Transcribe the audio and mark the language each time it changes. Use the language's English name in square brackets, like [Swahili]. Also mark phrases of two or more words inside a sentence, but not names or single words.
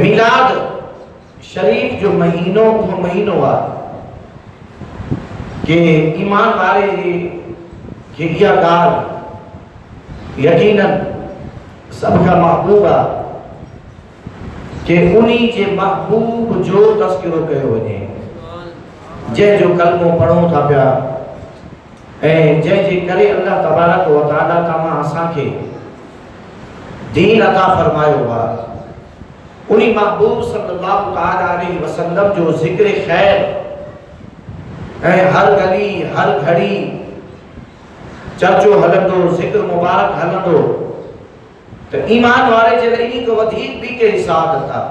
[Sindhi] मीलाद शरीफ जो महीनो वो महीनो आहे कि ईमान वारे खे इहा ॻाल्हि यकीनन सब खां महबूब आहे कि उन्हीं जे महबूब जो तस्करो कयो वञे, जंहिंजो कलमो पढ़ूं था पिया ऐं जंहिंजे करे [Arabic] الله تبارك وتعالى [Sindhi] तमां असांखे दीन अता फरमायो आहे। उन्हीं महबूब [Arabic] صلى الله تعالى عليه وسلم [Sindhi] जो ज़िक्र खैर ऐं हर गली हर घड़ी चर्चो हलंदो, ज़िक्र मुबारक हलंदो, तो ईमान वारे जे लाइ इन्हीं को वधीक भी कहिड़ी सादत आहे।